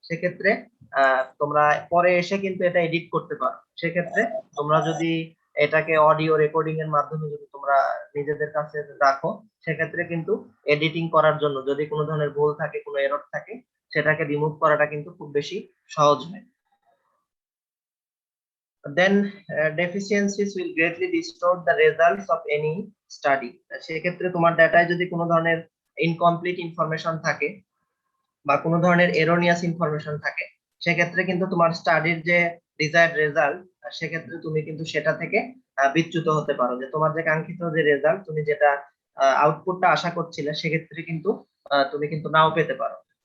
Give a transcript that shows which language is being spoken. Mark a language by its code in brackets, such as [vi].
[bn] সেক্ষেত্রে তোমরা পরে এসে কিন্তু এটা এডিট করতে পারো। সেক্ষেত্রে তোমরা যদি এটাকে অডিও রেকর্ডিং এর মাধ্যমে যদি তোমরা নিজেদের কাছে রাখো সেক্ষেত্রে কিন্তু এডিটিং করার জন্য যদি কোনো ধরনের ভুল থাকে, কোনো এরর থাকে, সেটাকে রিমুভ করাটা কিন্তু খুব বেশি সহজ হয়। [en] Then deficiencies will greatly distort the results of any study. [bn] সেক্ষেত্রে তোমার ডাটায় যদি কোনো ধরনের ইনকমপ্লিট ইনফরমেশন থাকে বা কোনো ধরনের এরোনিয়াস ইনফরমেশন থাকে সেক্ষেত্রে কিন্তু তোমার স্টাডির যে ডিজায়ার্ড রেজাল্ট সেক্ষেত্রে তুমি কিন্তু সেটা থেকে বিচ্যুত হতে পারো, যে তোমার যে কাঙ্ক্ষিত যে রেজাল্ট তুমি যেটা আউটপুটটা আশা করছিলে সেক্ষেত্রে কিন্তু তুমি কিন্তু নাও পেতে পারো।